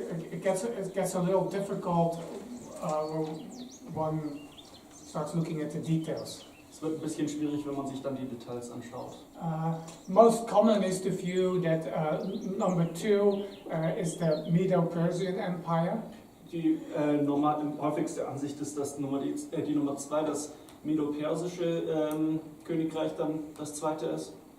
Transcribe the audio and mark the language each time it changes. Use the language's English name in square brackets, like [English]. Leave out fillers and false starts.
[English] Because it gets a little difficult when one starts looking at the details. [German] Es wird ein bisschen schwierig, wenn man sich dann die Details anschaut. [English] Most common is the view that number 2 is the Medo-Persian Empire. [German] Die häufigste Ansicht ist, dass die Nummer 2 das Medo-Persische Königreich dann das zweite ist.